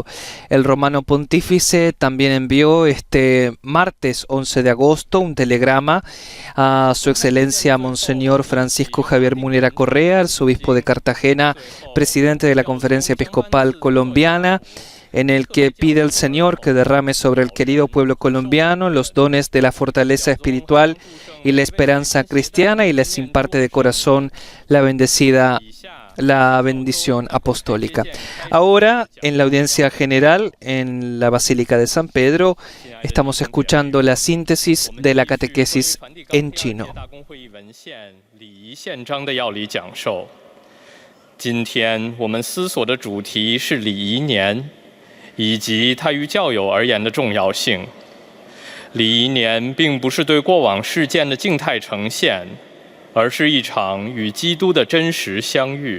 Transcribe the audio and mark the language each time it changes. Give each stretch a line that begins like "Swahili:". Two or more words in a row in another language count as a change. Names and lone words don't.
Spanish: El Romano Pontífice también envió este martes 11 de agosto un telegrama a Su Excelencia Monseñor Francisco Javier Munera Correa, arzobispo de Cartagena, presidente de la Conferencia Episcopal Colombiana, en el que pide al Señor que derrame sobre el querido pueblo colombiano los dones de la fortaleza espiritual y la esperanza cristiana y les imparte de corazón la bendición apostólica. Ahora, en la audiencia general en la Basílica de San Pedro, estamos escuchando la síntesis de la catequesis en chino.
Chinese: 今天我们思索的主题是礼仪年，以及它于教友而言的重要性。礼仪年并不是对过往事件的静态呈现，而是一场与基督的真实相遇。